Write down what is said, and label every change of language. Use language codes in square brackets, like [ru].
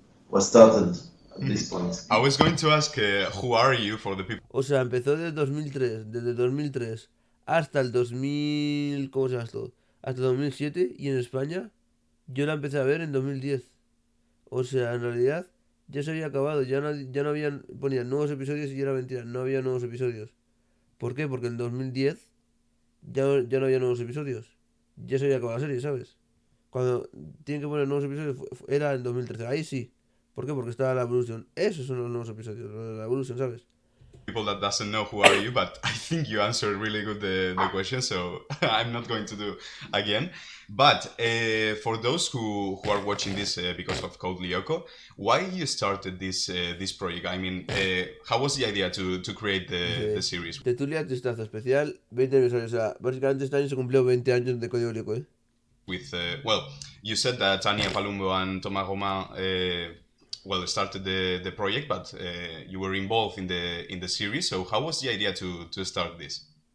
[en] Was started at this point. I was going to ask, who are you for the people [es] O sea, empezó desde 2003 hasta el 2000, ¿cómo se llama esto? Hasta el 2007 y en España yo la empecé a ver en 2010. O sea, en realidad ya se había acabado, ya no habían, ponían nuevos episodios y era mentira, no había nuevos episodios. ¿Por qué? Porque en 2010 ya no había nuevos episodios. Ya se había acabado la serie, ¿sabes? Cuando tienen que poner nuevos episodios era en 2013. Ahí sí. ¿Por qué? Porque estaba la Evolution. Esos son los nuevos episodios, la Evolution, ¿sabes? [en] that doesn't know who are you, but I think you answered really good the question, so I'm not going to do again. But for those who are watching this because of Code Lyoko, why you started this project? I mean, how was the idea to create the series? [es] Tertulia Tristazo Especial, 20 aniversario. O sea, básicamente este año se cumplió 20 años de Código Lyoko, ¿eh? [en] With well, you said that Tania Palumbo and Thomas Romain well started the project, but you were involved in the series. So how was the idea to start this?